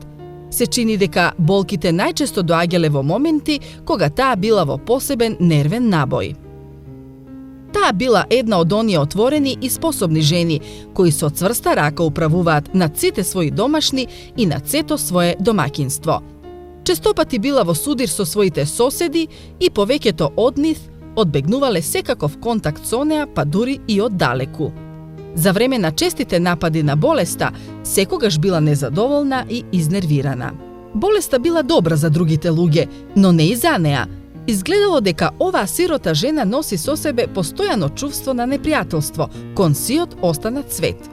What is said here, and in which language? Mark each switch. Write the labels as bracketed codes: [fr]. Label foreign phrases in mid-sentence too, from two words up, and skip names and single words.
[mk] Се чини дека болките најчесто доаѓале во моменти кога таа била во посебен нервен набој. Таа била една од оние отворени и способни жени кои со цврста рака управуваат над сите своји домашни и над сето свое домаќинство. Честопати била во судир со своите соседи и повеќето од нив одбегнувале секаков контакт со неа, па дури и од далеку. За време на честите напади на болеста, секогаш била незадоволна и изнервирана. Болеста била добра за другите луѓе, но не и за неа. Изгледало дека оваа сирота жена носи со себе постојано чувство на непријателство кон сиот останат свет.